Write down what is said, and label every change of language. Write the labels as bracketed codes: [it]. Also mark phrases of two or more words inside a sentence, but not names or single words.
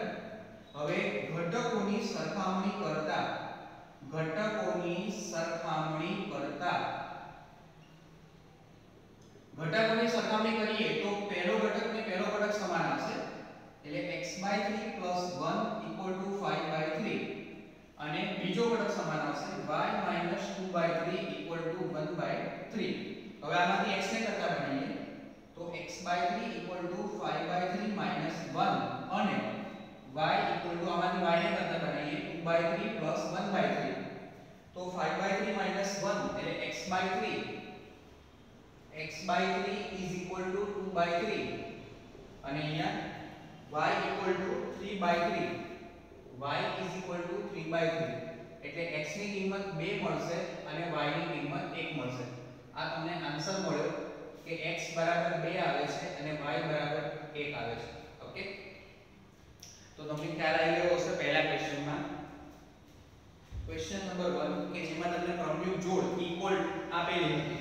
[gu] હવે ઘટકોની સરખામણી કરતા કરીએ તો પહેલો ઘટક ને પહેલો ઘટક સમાન આવશે. એટલે x/3 + 1 [en] equal to [gu] 5/3 અને બીજો ઘટક સમાન આવશે y - 2/3 [en] equal to [gu] 1/3. હવે આમાંથી x ને કરતા બનાવીએ તો x/3 [en] equal to [gu] 5/3 - 1 અને y [en] equal to [gu] આમાંથી y ને કરતા બનાવીએ 2/3 + 1/3. તો 5/3 - 1 એટલે x/3 [en] is equal to [gu] 2/3 અને અહીંયા y [en] equal to [gu] 3/3. y [en] is equal to [gu] 3/3 એટલે x ની કિંમત 2 મળશે અને y ની કિંમત 1 મળશે. આ તમને આન્સર મળ્યો કે x બરાબર 2 આવે છે અને y બરાબર 1 આવે છે. ઓકે, તો તમને ખ્યાલ આવી ગયો હશે પહેલા ક્વેશ્ચનમાં. [en] question number [gu] 1 કે જેમાં તમને ક્રમયુક્ત જોડ ઇક્વલ આપેલી હતી.